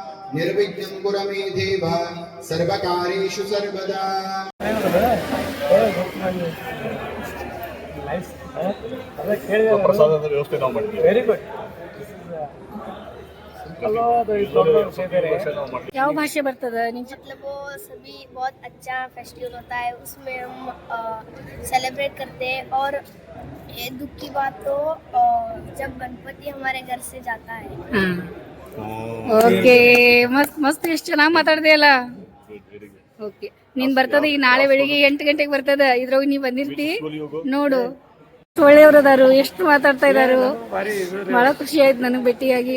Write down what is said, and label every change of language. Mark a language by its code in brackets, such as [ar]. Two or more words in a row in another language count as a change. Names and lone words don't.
[sa] निर्विघ्नं कुरु मे देव सर्वकार्येषु सर्वदा। [kn] ಪ್ರಸಾದದ ವ್ಯವಸ್ಥೆ ನಾವು ಮಾಡಿದ್ದೀವಿ. [en] Very good. [kn] ಯಾವ ಭಾಷೆ ಬರ್ತದ ನಿಮ್ [hi] मतलब वो सभी बहुत अच्छा फेस्टिवल होता है, उसमें हम सेलिब्रेट करते हैं। और ये दुख की बात तो जब गणपति हमारे घर से जाता है। [kn] ಓಕೆ ಮಸ್ತ್ ಎಷ್ಟು ಚೆನ್ನಾಗಿ ಮಾತಾಡ್ದೆ ಅಲ್ಲ. ಓಕೆ ನೀನ್ ಬರ್ತದ ಈಗ ನಾಳೆ ಬೆಳಿಗ್ಗೆ 8 ಗಂಟೆಗೆ ಬರ್ತದ. ಇದ್ರಾಗ ನೀ ಬಂದಿರ್ತಿ ನೋಡು. ಒಳ್ಳೆಯವ್ರದಾರು, ಎಷ್ಟು ಮಾತಾಡ್ತಾ ಇದಾರು. ಬಹಳ ಖುಷಿ ಆಯ್ತು ನನಗೆ ಭೇಟಿಯಾಗಿ.